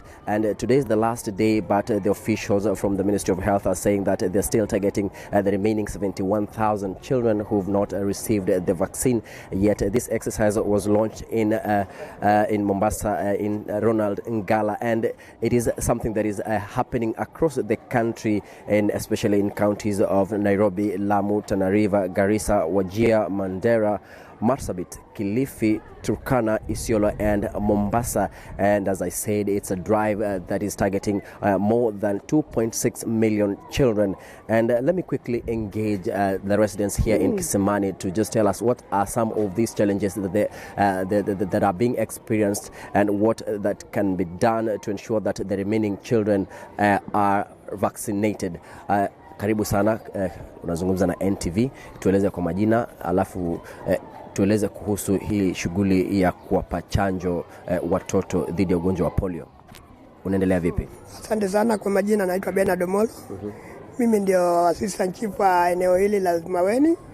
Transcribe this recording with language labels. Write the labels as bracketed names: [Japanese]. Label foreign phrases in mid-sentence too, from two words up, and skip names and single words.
[English] And today is the last day, but the officials from the Ministry of Health are saying that they're still targeting the remaining 71,000 children who've not received the vaccine yet. This exercise was launched in Mombasa in Ronald Ngala, and it is something that is happening across the country, and especially in counties of Nairobi, Lamu, Tana River, Garissa, Wajir, Mandera, Marsabit, Kilifi, Turkana, Isiolo and Mombasa. And as I said, it's a drive that is targeting more than 2.6 million children. And let me quickly engage the residents here in Kisimani to just tell us what are some of these challenges that are being experienced and what that can be done to ensure that the remaining children are vaccinated. [Swahili] Karibu sana, unazungumza na NTV, tueleze kwa majina, alafu tueleze kuhusu hii shughuli ya kuwapa chanjo watoto dhidi ya ugonjwa wa polio. Unaendelea vipi? Asante sana, kwa majina naitwa Bernard Omolo. Mimi ndio [English] assistant chief [Swahili] wa eneo hili la Maweni.